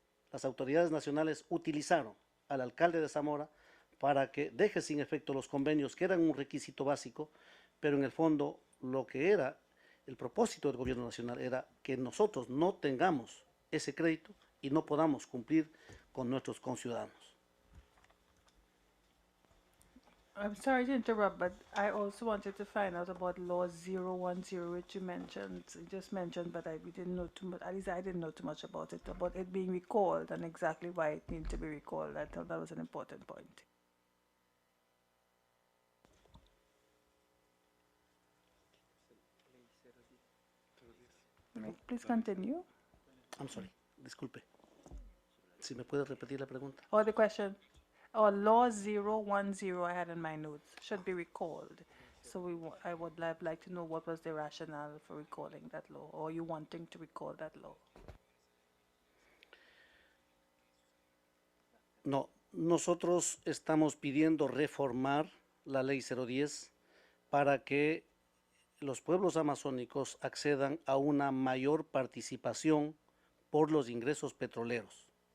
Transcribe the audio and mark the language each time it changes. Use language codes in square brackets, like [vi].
[es] Las autoridades nacionales utilizaron al alcalde de Zamora para que deje sin efecto los convenios, que eran un requisito básico, pero en el fondo lo que era el propósito del gobierno nacional era que nosotros no tengamos ese crédito y no podamos cumplir con nuestros conciudadanos. [en] I'm sorry to interrupt, but I also wanted to find out about Law 010, which you just mentioned, but we didn't know too much. At least I didn't know too much about it being recalled and exactly why it needed to be recalled. I thought that was an important point. Please continue. I'm sorry, disculpe. [es] Si me puede repetir la pregunta. [en] Or the question, or Law 010 I had in my notes should be recalled. So I would like to know what was the rationale for recalling that law, or you wanting to recall that law. [es] No, nosotros estamos pidiendo reformar la ley 010 para que los pueblos amazónicos accedan a una mayor participación por los ingresos petroleros.